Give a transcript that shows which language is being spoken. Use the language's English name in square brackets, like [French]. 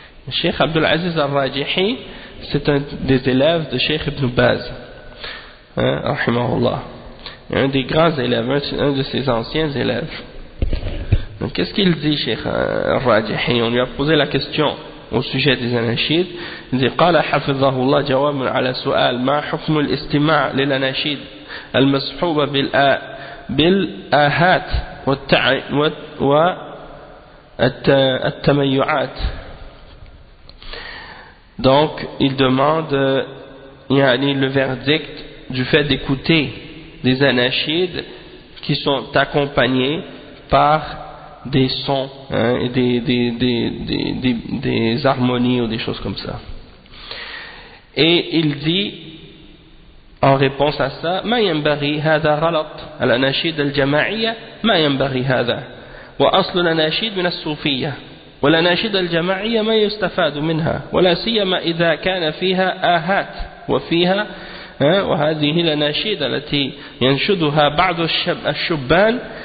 [French] Cheikh Abdul Aziz al-Rajihi, c'est un des élèves de Cheikh Ibn Baz, rahimahullah, un des grands élèves, un de ses anciens élèves. Donc qu'est-ce qu'il dit, Cheikh al-Rajihi? On lui a posé la question au sujet des anashids. Il dit: [Arabic] قال حفظه الله جواب على سؤال ما حكم الاستماع للأناشيد المصحوبة بالآهات والتميعات. [French] Donc il demande le verdict du fait d'écouter des anashids qui sont accompagnés par des sons, et des harmonies ou des choses comme ça. Et il dit en réponse à ça: [Arabic] ما ينبغي هذا غلط الأناشيد الجماعية ما ينبغي هذا وأصل الأناشيد من الصوفية والأناشيد الجماعية ما يستفاد منها ولا سيما إذا كان فيها آهات وفيها وهذه الأناشيد التي ينشدها بعض الشبان